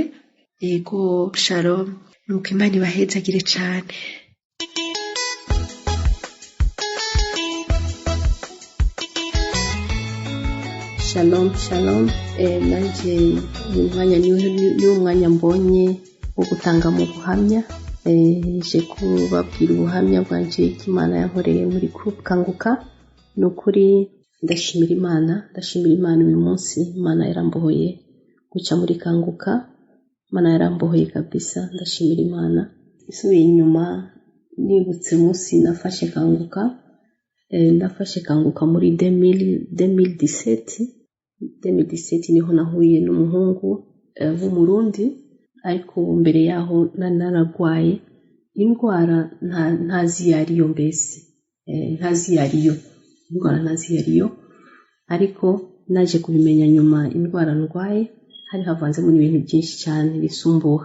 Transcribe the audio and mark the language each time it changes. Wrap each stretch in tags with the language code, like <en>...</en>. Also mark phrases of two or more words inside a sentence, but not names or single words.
<rn>Yego shalom, nuko Imana ibahezagire cane.</rn> <he>Shalom shalom.</he> <rn>Nanje ni umwanya mbonye wo gutanga mu buhamya, je kubabwira ubuhamya bwanje Imana yankoreye muri groupe Kanguka.</rn> <rw>Nukuri ndashimira Imana uyu munsi. Imana yarambohoye guca muri Kanguka, Imana yarambohoye kabisa, ndashimira Imana. Isubiye inyuma nibutse umunsi nafashe Kanguka muri 2017 niho nahuye n'umuhungu w'umurundi, ariko mbere yaho naragwaye indwara ntazi yariyo, mbese ntazi yariyo, ariko naje kubimenya nyuma indwara ndwaye hari havanzemo n'ibintu byinshi cyane bisumbuha.</rw>